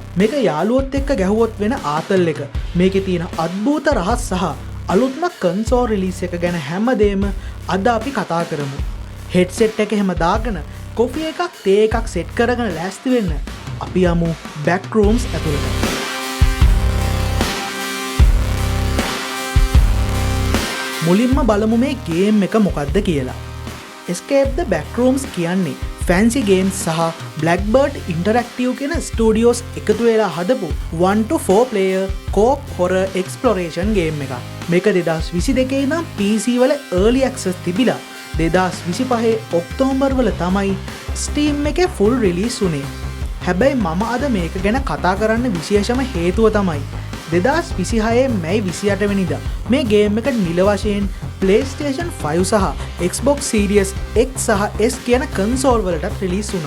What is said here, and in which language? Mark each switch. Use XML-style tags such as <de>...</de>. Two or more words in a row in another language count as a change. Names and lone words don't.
<si>මේක යාළුවොත් එක්ක ගැහුවොත් වෙන ආතල් එක. මේකේ තියෙන අద్භූත රහස් සහ අලුත්ම</si> <en>console release</en> <si>එක ගැන හැමදේම අද අපි කතා කරමු. හෙඩ්සෙට් එක හැම දාගෙන කොෆි එකක් තේ එකක් සෙට් කරගෙන ලෑස්ති වෙන්න. අපි යමු බෑක්රූම්ස් ඇතුළට. මුලින්ම බලමු මේ ගේම් එක මොකක්ද කියලා. Escape the Backrooms කියන්නේ Fancy Games සහ Blackbird Interactive කියන ස්ටුඩියෝස් එකතු වෙලා හදපු</si> <en>1-4 player co-op horror exploration game</en> <si>එකක්. මේක 2022 ඉඳන් PC වල</si> <en>early access</en> <si>තිබිලා 2025 ඔක්තෝබර් වල තමයි Steam එකේ</si> <en>full release</en> <si>උනේ. හැබැයි මම අද මේක ගැන කතා කරන්න විශේෂම හේතුව තමයි 2026 මැයි 28 වෙනිදා මේ ගේම් එක නිල වශයෙන් PlayStation 5 සහ Xbox Series X සහ S කියන කන්සෝල් වලට රිලීස් වුණා.</si>